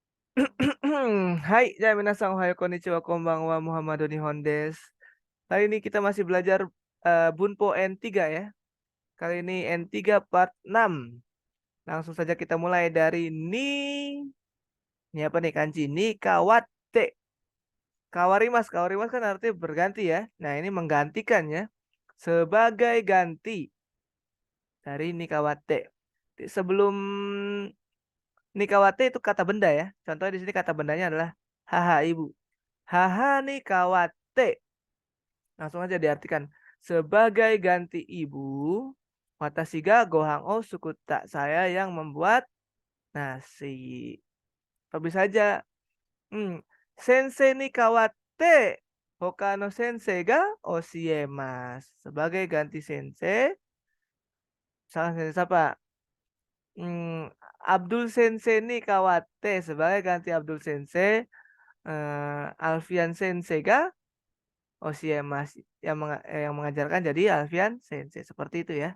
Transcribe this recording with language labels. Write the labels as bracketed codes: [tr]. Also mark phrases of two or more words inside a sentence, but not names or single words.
[ja] はい、や皆さんおはようこんにちはこんばんはムハンマドゥ日本です. [id] Kali ini kita masih belajar Bunpo N3 ya. Kali ini N3 part 6. Langsung saja kita mulai dari ni. Ini apa nih kanji? [ja] に代わって。代わります. [id] Kawarimas kan artinya berganti ya. Nah, ini menggantikan ya. Sebagai ganti dari [ja] に代わって. [id] Sebelum [ja] に代わって [id] itu kata benda ya. Contohnya di sini kata bendanya adalah haha ibu. [ja] 母に代わって. [id] Langsung aja diartikan. Sebagai ganti ibu, [ja] 私がご飯を作った. [id] Saya yang membuat nasi. Atau bisa aja. [ja] Hmm. 先生に代わって. 他の先生が教えます. [id] Sebagai ganti sensei. Salah sensei siapa? [ja] Hmm. アブドゥル先生に代わって. [id] Sebagai ganti Abdul sensei. Alfian [ja] 先生が [id] Mas yang mengajarkan jadi Alfian Sensei seperti itu ya.